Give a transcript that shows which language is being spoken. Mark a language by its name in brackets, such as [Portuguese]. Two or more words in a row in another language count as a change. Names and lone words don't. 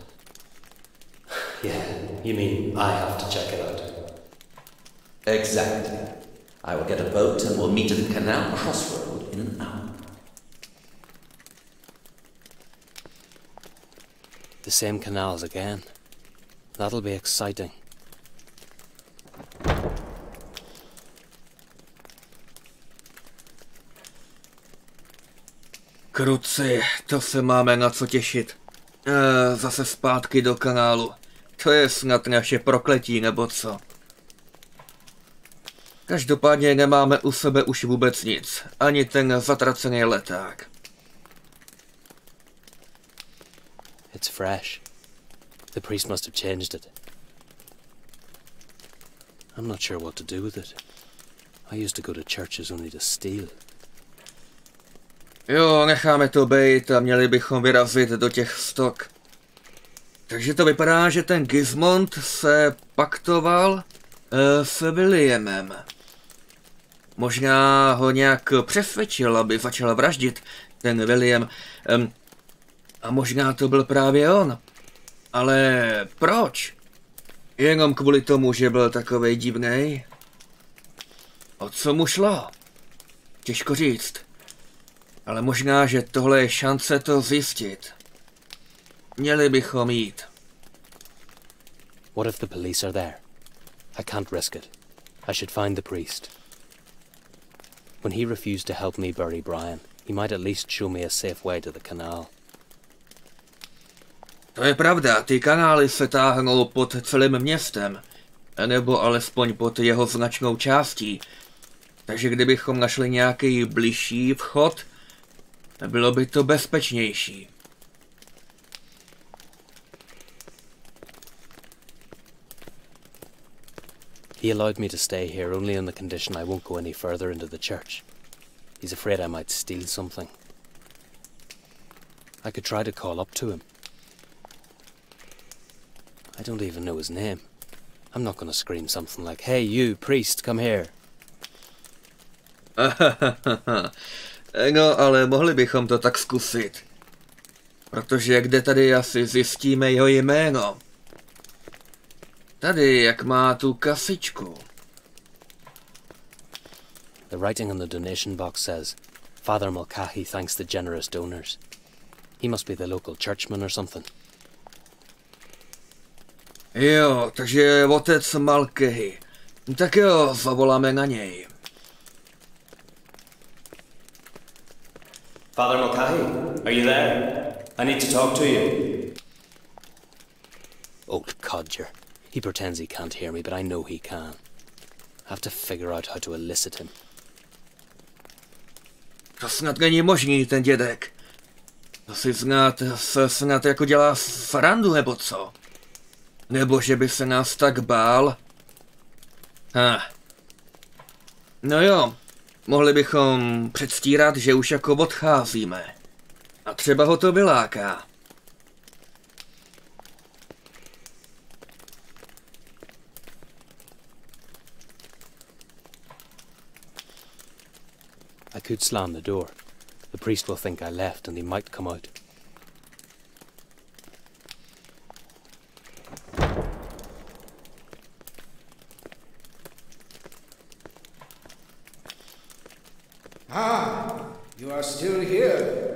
[English] Yeah, you mean I have to check it out? Exactly. I will get a boat and we'll meet at the canal crossroad in an hour. The same canals again. That'll be exciting. [Czech] Kruci, to se máme na co těšit. Zase zpátky do kanálu. To je snad naše prokletí, nebo co? Každopádně nemáme u sebe už vůbec nic. Ani ten zatracený leták. [English] It's fresh. The priest must have changed it. I'm not sure what to do with it. I used to go to churches only to steal. [Czech] Jo, necháme to bejt a měli bychom vyrazit do těch stok. Takže to vypadá, že ten Gismond se paktoval s Williamem. Možná ho nějak přesvědčil, aby začal vraždit ten William. A možná to byl právě on. Ale proč? Jenom kvůli tomu, že byl takovej divnej? O co mu šlo? Těžko říct. Ale možná, že tohle je šance to zjistit. Měli bychom jít. [English] What if the police are there? I can't risk it. I should find the priest. When he refused to help me bury Brian, he might at least show me a safe way to the canal. [Czech] To je pravda, ty kanály se táhnou pod celým městem, nebo alespoň pod jeho značnou částí. Takže kdybychom našli nějaký bližší vchod, bylo by to bezpečnější. [English] He allowed me to stay here only on the condition I won't go any further into the church. He's afraid I might steal something. I could try to call up to him. I don't even know his name. I'm not going to scream something like, "Hey you, priest, come here." [Czech] No, ale mohli bychom to tak zkusit. Protože kde tady asi zjistíme jeho jméno? Tady, jak má tu kasičku. [English] The writing on the donation box says, "Father Mulcahy thanks the generous donors." He must be the local churchman or something. [Czech] Jo, takže otec Mulcahy. Tak jo, zavoláme na něj. [English] Father Mulcahy, are you there? I need to talk to you. Old codger. He pretends he can't hear me, but I know he can. I have to figure out how to elicit him. [Czech] To snad není možný, ten dědek. To si snad jako dělá srandu, nebo co? Nebo že by se nás tak bál? No jo, mohli bychom předstírat, že už jako odcházíme. A třeba ho to vyláká. [English] I could slam the door. The priest will think I left and he might come out. Ah, you are still here.